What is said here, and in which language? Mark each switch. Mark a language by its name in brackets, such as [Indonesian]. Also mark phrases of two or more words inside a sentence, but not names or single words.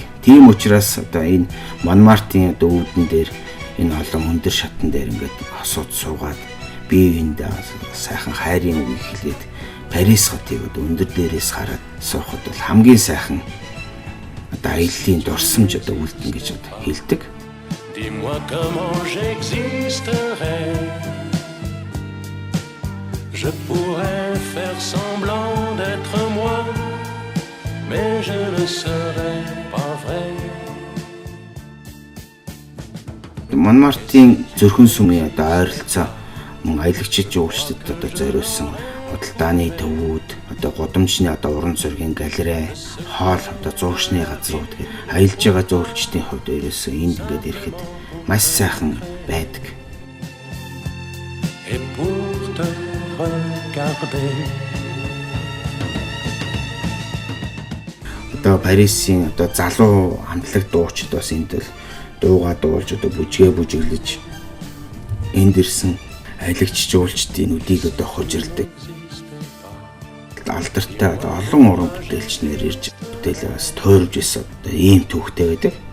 [Mongolian] Тийм учраас энэ Монмартын үүдэн дээр энэ олон өндөр шатан дээр ингээд хосууд суугаад бие биендээ сайхан хайрын үг хэлээд Парис хотыг өндөр дээрээс хараад суухад бол хамгийн сайхан аяллаа дурсамж үлдэн гэж хэлдэг. [French] Dis-moi comment j'existerais. Je pourrais faire semblant d'être moi, mais je ne serais pas vrai. [Mongolian] Монмартын Зөрхөн сүмийн ойролцоо аялагчид жуулчдад зориулсан худалдааны төвүүд, гудамжны уран зургийн галерей, хоол, зуршны газрууд гэх аялж байгаа жуулчдын хувьд ерөөсөө энд ингээд ирэхэд маш сайхан байдаг. [French] Et pour te regarder. [Mongolian] Парисын залуу хамтлаг дуучид бас энд л дуугаа дуулж бүжгээ бүжиглэж энд ирсэн аялагч жуулчдын нүдийг хожирддаг. Алдартай олон уран бүтээлчнэр ирж бүтээлээ бас тойрж исэн ийм төвхтэй байдаг.